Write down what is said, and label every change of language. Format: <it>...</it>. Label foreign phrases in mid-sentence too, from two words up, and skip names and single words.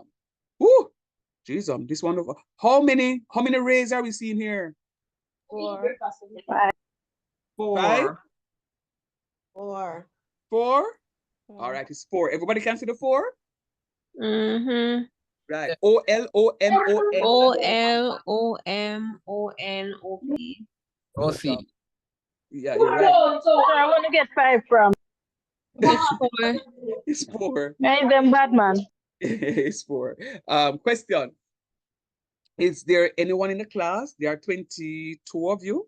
<en>Woo! Jeez, this one over. How many rays are we seeing here? 4. 4. 5? 4. 4? All right, it's 4. Everybody can see the 4? Mm-hmm. Right. O-L-O-M-O-N. O-L-O-M-O-N-O-P. OC. Yeah, you're right. I want to get 5 from. It's 4. It's 4. Hey, them Batman. It's 4. Question. Is there anyone in the class? There are 22 of you.</en>